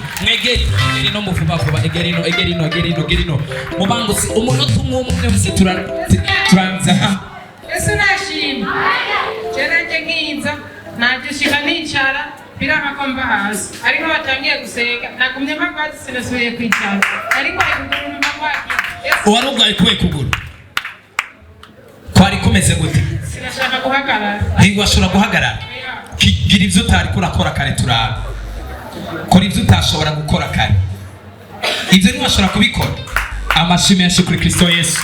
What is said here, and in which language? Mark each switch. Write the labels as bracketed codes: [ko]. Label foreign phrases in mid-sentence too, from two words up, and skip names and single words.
[rn] Mwegeri no muvuba vuba egerino mubangutse umunota umwe wese turanza. Yesu nashimye. Cyane nkinza najushika nicara biranga ko mba hasi ariko batangiye guseka nagumye mpagaze sinasubiye kwicara ariko ukuguru mba kwaki. Warugwaye kuwe kuguru kwari kumeze gute? Sinashaka guhagarara. Ntiwashobora guhagarara? Gira ivyo utari kurakora kare turabe. Kora ivyo utashobora gukora kare. Ivyo ntiwashobora kubikora. Amashimeshe kuri Kristo Yesu.